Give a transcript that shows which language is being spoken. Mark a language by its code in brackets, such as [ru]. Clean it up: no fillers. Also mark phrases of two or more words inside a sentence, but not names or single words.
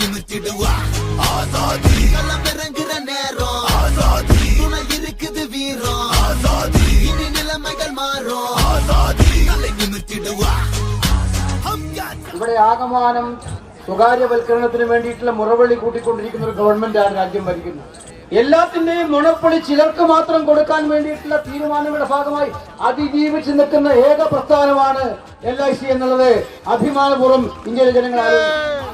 [ta] நிமித்திடுவா ஆசாதி களம் இறங்குற நேரம் ஆசாதி துணை இருக்குது வீரம் ஆசாதி இனி நிலைமைகள் மாறும் ஆசாதி தலை நிமித்திடுவா. [ml] ഇവിടെ ആകമാനം സ്വകാര്യവൽക്കരണത്തിന് വേണ്ടിയിട്ടുള്ള മുറവിളി കൂട്ടിക്കൊണ്ടിരിക്കുന്ന ഒരു ഗവൺമെന്റാണ് രാജ്യം ഭരിക്കുന്നത്. എല്ലാത്തിന്റെയും മുണപ്പൊളി ചിലർക്ക് മാത്രം കൊടുക്കാൻ വേണ്ടിയിട്ടുള്ള തീരുമാനങ്ങളുടെ ഭാഗമായി അതിജീവിച്ച് നിൽക്കുന്ന ഏക പ്രസ്ഥാനമാണ് LIC എന്നുള്ളത് അഭിമാനപൂർവ്വം ഇന്ത്യയിലെ ജനങ്ങൾ ആലോചിക്കും.